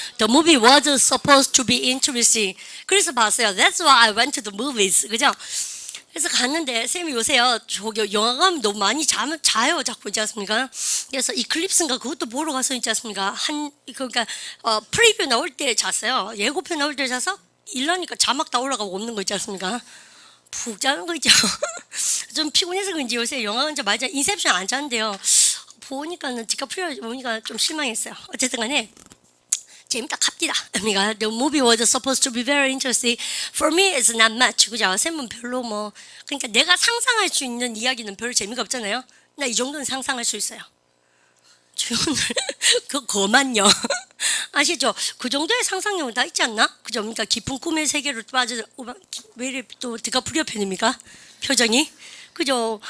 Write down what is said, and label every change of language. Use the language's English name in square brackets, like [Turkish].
[English] The movie was supposed to be interesting. [Korean] 그래서 봤어요. [English] That's why I went to the movies. [Korean] 그죠? 그래서 갔는데 쌤이 요새요 저기 영화관 너무 많이 자요 자꾸 있지 않습니까? 그래서 이클립스인가 그것도 보러 가서 있지 않습니까? 그러니까 프리뷰 나올 때 잤어요. 예고편 나올 때 자서 일하니까 자막 다 올라가고 없는 거 있지 않습니까? 푹 자는 거 있죠. 좀 피곤해서 그런지 요새 영화관 좀 많이 인셉션 안 자는데요. 보니까는 디카프리오 보니까 좀 실망했어요. 어쨌든 간에 재밌다 갑디다. 그러니까 [English] the movie was supposed to be very interesting. For me it's not much. [Korean] 그죠? 쌤은 별로 뭐 그러니까 내가 상상할 수 있는 이야기는 별 재미가 없잖아요. 나 이 정도는 상상할 수 있어요. 주연을 그거만요. 아시죠? 그 정도의 상상력은 다 있지 않나? 그죠? 그러니까 깊은 꿈의 세계로 빠져. 왜 이래 또 디카프리오 편입니까? 표정이. 그죠?